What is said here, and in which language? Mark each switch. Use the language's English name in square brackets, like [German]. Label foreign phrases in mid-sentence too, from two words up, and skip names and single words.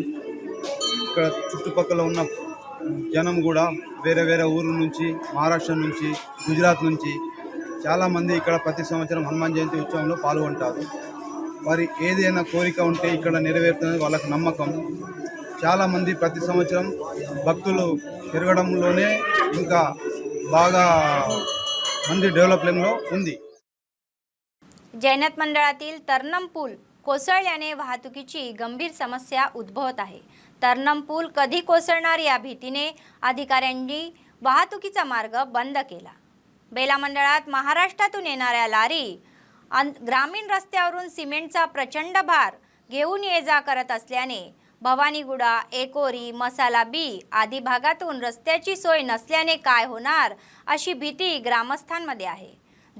[Telugu] ఇక్కడ చుట్టుపక్కల ఉన్న జనం కూడా వేరే వేరే ఊర్ల నుంచి, మహారాష్ట్ర నుంచి, గుజరాత్ నుంచి చాలామంది ఇక్కడ ప్రతి సంవత్సరం హనుమాన్ జయంతి ఉత్సవంలో పాల్గొంటారు. వారి ఏదైనా కోరిక ఉంటే ఇక్కడ నెరవేరుతుంది వాళ్ళకి నమ్మకం. చాలామంది ప్రతి సంవత్సరం భక్తులు పెరగడంలోనే ఇంకా బాగా మంది డెवलपमेंटలో ఉంది. [Marathi] जैनत मंडळातील तरनम पूल कोसळल्याने वाहतुकीची गंभीर समस्या उद्भवत आहे. तरनम पूल कधी कोसळणार या भीतीने अधिकाऱ्यांनी वाहतुकीचा मार्ग बंद केला. बेला मंडळात महाराष्ट्रातून येणाऱ्या लारी ग्रामीण रस्त्यावरून सिमेंटचा प्रचंड भार घेऊन ये जा करत असल्याने भवानीगुडा, एकोरी, मसाला बी आदी भागातून रस्त्याची सोय नसल्याने काय होणार अशी भीती ग्रामस्थांमध्ये आहे.